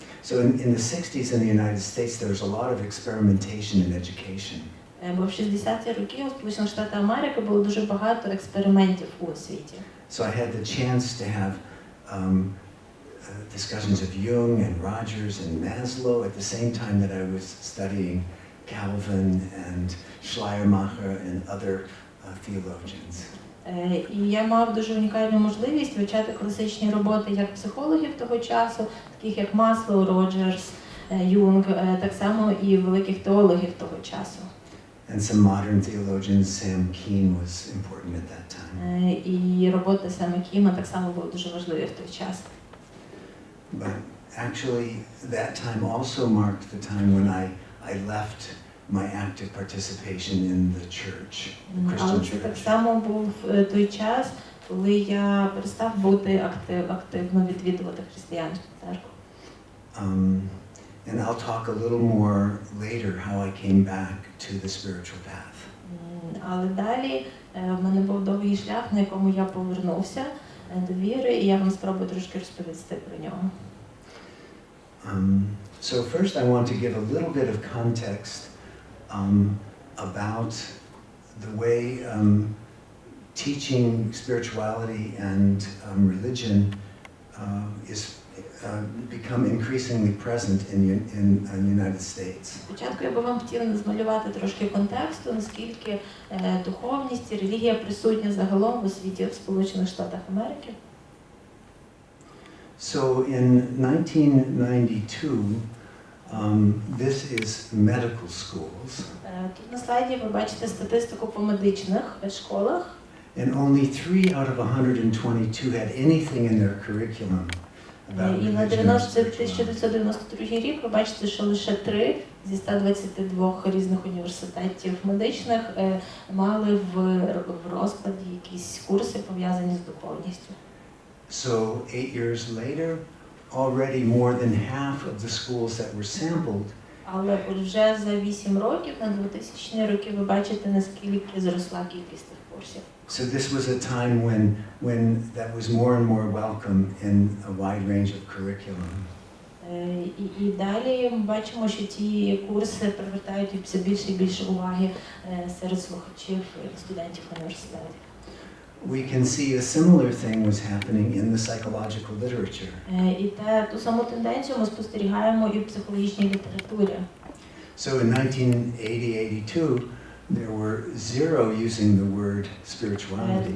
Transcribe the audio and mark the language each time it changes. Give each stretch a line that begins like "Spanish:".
English: So in the 60s in the United States, there was a lot of experimentation in education.
Ukrainian: Бо в 60-ті роки у Сполучених Штатах Америки було дуже багато експериментів у освіті.
English: So I had the chance to have discussions of Jung and Rogers and Maslow at the same time that I was studying Calvin and Schleiermacher and other theologians.
Ukrainian: І я мав дуже унікальну можливість вивчати класичні роботи як психологів того часу, таких як Маслоу, Роджерс, Юнг, так само і великих теологів того часу.
English: And some modern theologians, Sam Keen was important at that time.
Ukrainian: І роботи Сема Кіма так само були дуже важливі в той час.
English: But actually, that time also marked the time when I left my active participation in the church, the Christian
Ukrainian: Але це так
English: church.
Ukrainian: само був той час, коли я перестав бути активно відвідувати християнську церкву.
English: And I'll talk a little more later how I came back to the spiritual path.
Ukrainian: Але далі в мене був довгий шлях, на якому я повернувся до віри, і я вам спробую трошки розповісти про нього.
English: So first I want to give a little bit of context about the way teaching spirituality and religion is become increasingly present in the United States.
Ukrainian: Спочатку я би вам хотіла змалювати трошки контексту, наскільки духовність і релігія присутня загалом у світі в Сполучених Штатах Америки.
English: So in 1992, this is medical schools.
Ukrainian: Тут на слайді ви бачите статистику по медичних школах.
English: And only 3 out of 122 had anything in their curriculum about
Ukrainian: І на
English: religion or
Ukrainian: 1992 рік ви бачите, що лише 3 зі 122 різних університетів медичних мали в розкладі якісь курси, пов'язані з духовністю.
English: So 8 years later, already more than half of the schools that were sampled
Ukrainian: Але вже за 8 років, на 2000-ні роки, ви бачите, наскільки зросла кількість тих курсів.
English: So this was a time when that was more and more welcome in a wide range of curriculum.
Ukrainian: І далі ми бачимо, що ті курси привертають все більше і більше уваги серед слухачів і студентів університетів.
English: We can see a similar thing was happening in the psychological literature.
Ukrainian: І ту саму тенденцію ми спостерігаємо і в психологічній літературі.
English: So in 1980-82, there were 0 using the word spirituality.